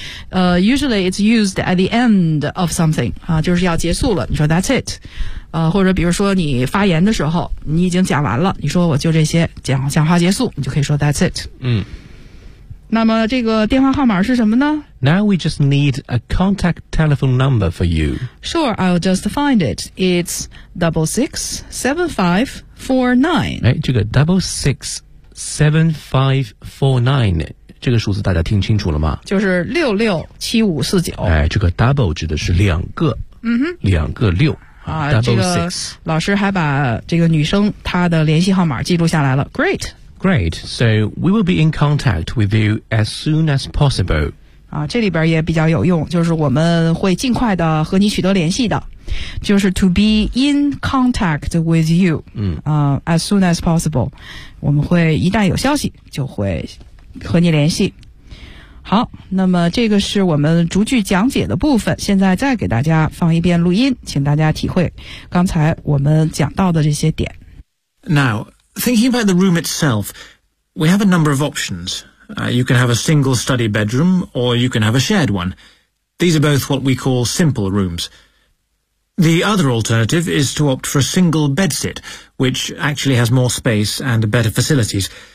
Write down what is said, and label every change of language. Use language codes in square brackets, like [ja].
[en] Usually it's used at the end of something, [zh] 就是要结束了，你说 that's it, 或者比如说你发言的时候你已经讲完了，你说我就这些，讲话结束，你就可以说 that's it。那么这个电话号码是什么呢？ [en] Now we just need a contact telephone number for you. Sure, I'll just find it. It's 667549. [zh] 这个667549，这个数字大家听清楚了吗？就是667549。这个 double 指的是两个，两个六。这个老师还把这个女生她的联系号码记录下来了。 [en] Great. Great, so we will be in contact with you as soon as possible. [zh] 这里边也比较有用，就是我们会尽快的和你取得联系的。就是 [en] to be in contact with you、as soon as possible， [zh] 我们会一旦有消息就会和你联系。好，那么这个是我们逐句讲解的部分，现在再给大家放一遍录音，请大家体会刚才我们讲到的这些点。 [en] Now, thinking about the room itself, we have a number of options. You can have a single study bedroom, or you can have a shared one. These are both what we call simple rooms. The other alternative is to opt for a single bedsit, which actually has more space and better facilities.